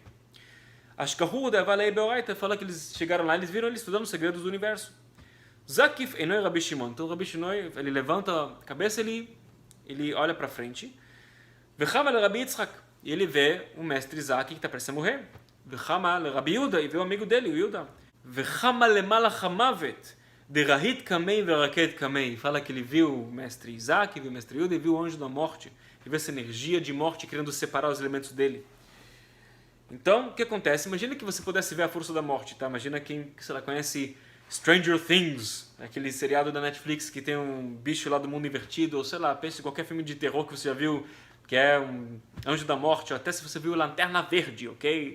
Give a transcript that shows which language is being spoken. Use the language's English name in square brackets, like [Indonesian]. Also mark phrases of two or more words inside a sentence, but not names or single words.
[Aramaic] Ashkahu da Valei Beoraita [Portuguese] fala que eles chegaram lá, eles viram ele estudando os segredos do universo. [Aramaic] Zakif enoi Rabi Shimon. [Portuguese] Então o Rabi Shimon, ele levanta a cabeça, ele olha para frente. [Aramaic] Vechama le Rabi Yitzhak. [Portuguese] E ele vê o mestre Isaac que está prestes a morrer. [Aramaic] Vechama le Rabi Yuda. [Portuguese] E vê o amigo dele, o Yuda. [Aramaic] Vechama le malach hamavet. De Rahit Kamei veraket Kamei. [Portuguese] Fala que ele viu o mestre Isaac, viu o mestre Yuda e viu o anjo da morte. Ele viu essa energia de morte querendo separar os elementos dele. Então, o que acontece? Imagina que você pudesse ver a força da morte, tá? Imagina quem, sei lá, conhece Stranger Things, aquele seriado da Netflix que tem um bicho lá do mundo invertido, ou sei lá, pense em qualquer filme de terror que você já viu, que é um Anjo da Morte, ou até se você viu Lanterna Verde, ok?